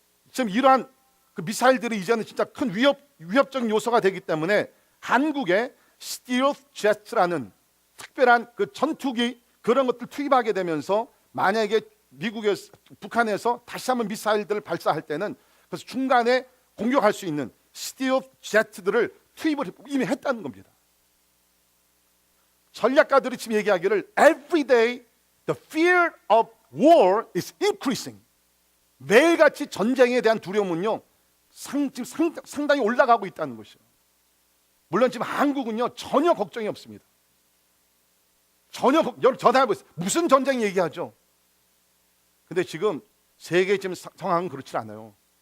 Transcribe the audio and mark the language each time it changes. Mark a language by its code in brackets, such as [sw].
[ko] 지금 이러한 그 미사일들이 이제는 진짜 큰 위협적인 요소가 되기 때문에 한국에 스틸스 제트라는 특별한 그 전투기 그런 것들 투입하게 되면서 만약에 북한에서 다시 한번 미사일들을 발사할 때는 그래서 중간에 공격할 수 있는 스틸스 제트들을 투입을 이미 했다는 겁니다. 전략가들이 지금 얘기하기를 [en] every day the fear of war is increasing. [ko] 매일같이 전쟁에 대한 두려움은요 지금 상당히 올라가고 있다는 것이죠. 물론 지금 한국은요 전혀 걱정이 없습니다. 여러분 전화해보세요. 무슨 전쟁 얘기하죠? 근데 지금 세계 지금 상황은 그렇지 않아요.